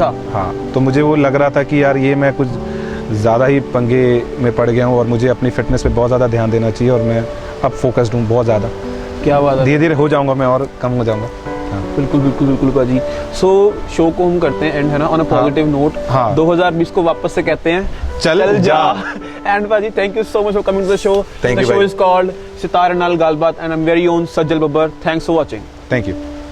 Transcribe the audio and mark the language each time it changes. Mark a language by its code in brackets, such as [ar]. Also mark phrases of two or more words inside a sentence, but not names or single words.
[hi] हाँ, तो मुझे वो लग रहा था कि यार ये मैं कुछ ज़्यादा ही पंगे में पड़ गया हूँ और मुझे अपनी फिटनेस पे बहुत ज़्यादा ध्यान देना चाहिए, और मैं अब फोकस्ड हूँ बहुत ज़्यादा। क्या बात है। धीरे धीरे हो जाऊँगा मैं और कम हो जाऊँगा। हाँ। बिल्कुल बिल्कुल बिल्कुल भाजी। [en] so show [hi] को हम करते हैं एंड, है ना, [en] on a positive note. [hi] हाँ। 2020 को वापस से कहते हैं चल जा। एंड भाजी, [en] thank you so much for coming to the show. Thank द you, शो [hi] भाई। [en] is called सितारे नाल गलबात and I am very own सज्जल बब्बर। thanks for watching. thank you.